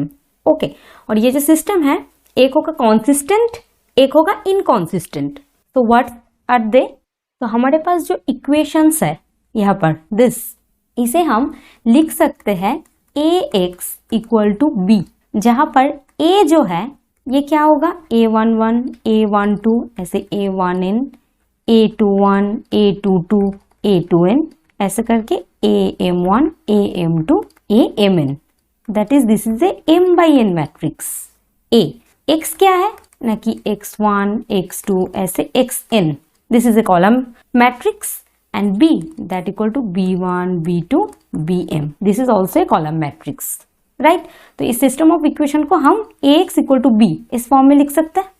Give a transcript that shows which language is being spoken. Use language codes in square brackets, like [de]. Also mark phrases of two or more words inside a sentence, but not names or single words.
[hi] ओके, और ये जो सिस्टम है एक होगा कॉन्सिस्टेंट, एक होगा इनकॉन्सिस्टेंट. तो [en] what are they? [hi] तो हमारे पास जो इक्वेशंस है यहाँ पर दिस, इसे हम लिख सकते हैं [en] ax equal to b, [hi] जहां पर a जो है ये क्या होगा, a11, a12 ऐसे a1n, a21, a22, [en] a2n [hi] ऐसे करके [en] am1, am2, amn that is this is a m by n matrix. x [hi] क्या है ना कि [en] x1, x2 ऐसे xn this is a column matrix and b that equal to b1, b2, bm this is also a column matrix, right? [hi] तो इस [en] system of equation [hi] को हम [en] ax equal to b [hi] इस फॉर्म में लिख सकते हैं.